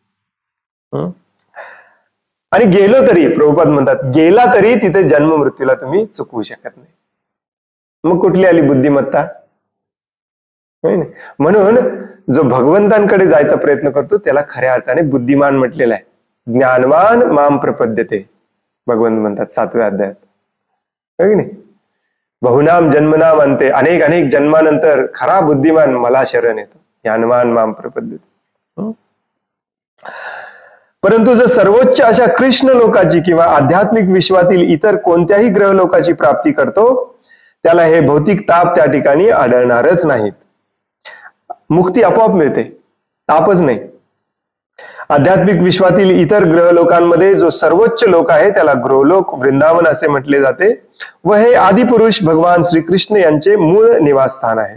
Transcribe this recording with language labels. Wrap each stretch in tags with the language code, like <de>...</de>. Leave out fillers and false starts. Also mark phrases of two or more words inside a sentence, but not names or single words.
<mr>आणि गेलो तरी, प्रभुपाद म्हणतात, गेला तरी तिथे जन्म मृत्यूला तुम्ही चुकवू शकत नाही. मग कुठली आली बुद्धिमत्ता? होय ना? म्हणून जो भगवंतांकडे जायचा प्रयत्न करतो त्याला खऱ्या अर्थाने बुद्धिमान म्हटलेला आहे.</mr> <sa>ज्ञानवान माम प्रपद्यते,</sa> <mr>भगवंत म्हणतात 7व्या अध्यायात. होय की नाही?</mr> <sa>बहुनाम जन्मनाम अंते,</sa> <mr>अनेक अनेक जन्मानंतर खरा बुद्धिमान मला शरण येतो.</mr> <sa>ज्ञानवान माम प्रपद्यते.</sa> <mr>परंतु जो सर्वोच्च अशा कृष्ण लोकाची किंवा आध्यात्मिक विश्वातील इतर कोणत्याही ग्रह लोकाची प्राप्ती करतो त्याला हे भौतिक ताप त्या ठिकाणी आढळणारच नाहीत. मुक्ती आपोआप मिळते, तापच नाही. आध्यात्मिक विश्वातील इतर ग्रह लोकांमध्ये जो सर्वोच्च लोक आहे त्याला गृहलोक वृंदावन असे म्हटले जाते व हे आदिपुरुष भगवान श्रीकृष्ण यांचे मूळ निवासस्थान आहे.</mr>